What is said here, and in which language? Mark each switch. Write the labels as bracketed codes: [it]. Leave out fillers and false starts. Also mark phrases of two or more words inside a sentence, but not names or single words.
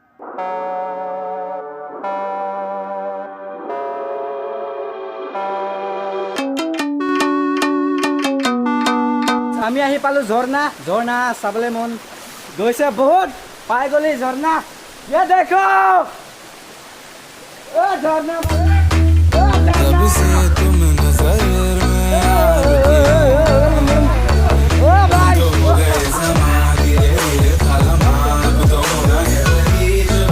[as] আমি আহি পালো ঝৰ্ণা ঝৰ্ণা চাবলৈ মন গৈছে বহুত পাই গলি ঝৰ্ণা [hi] ये देखो ओ झरना तब से तुम नजर में ओ भाई तो हो गए समा धीरे धीरे खालमा अब तो होना है वही जो